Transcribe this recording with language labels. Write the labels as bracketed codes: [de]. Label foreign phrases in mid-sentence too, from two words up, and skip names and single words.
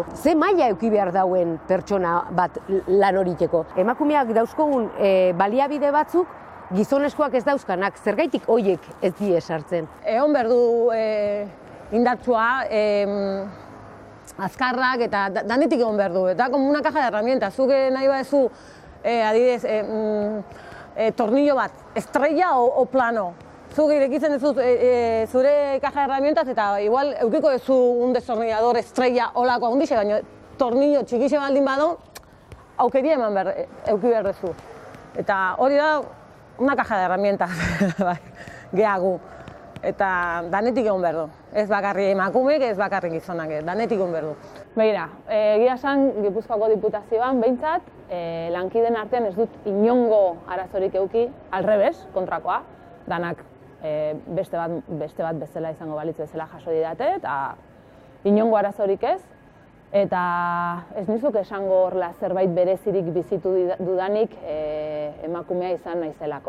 [eu] Ze maila eduki behar dauen pertsona bat lan horiteko. Emakumeak dauzkogun baliabide batzuk, gizoneskoak ez dauzkanak, zergaitik hoiek ez die sartzen. Egon behar du indartsua, azkarrak eta danetik egon behar du. Eta [es] como una caja de herramientas, [eu] zuk nahi badezu, adibidez, tornillo bat, estrella o plano. Zuk irekitzen duzu zure [es] caja de herramientas [eu] eta igual eukiko duzu [es] un destornillador estrella [eu] olako handixe, baina tornillo txikixe baldin badu, aukeria euki behar duzu. Eta hori da, [es] una caja de herramientas gehagu. [eu] Eta danetik egon behar du. Ez bakarri emakumeek, ez bakarri gizonak, danetik egon behar du. Begira, egia esan Gipuzkoako Diputazioan behintzat, lankideen artean ez dut inongo arazorik euki, alrebes, kontrakoa, danak beste bat bezala izango balitz bezala jaso didate, eta inongo arazorik ez, eta ez nizuk esango horrela zerbait berezirik bizitu dudanik emakumea izan naizelako.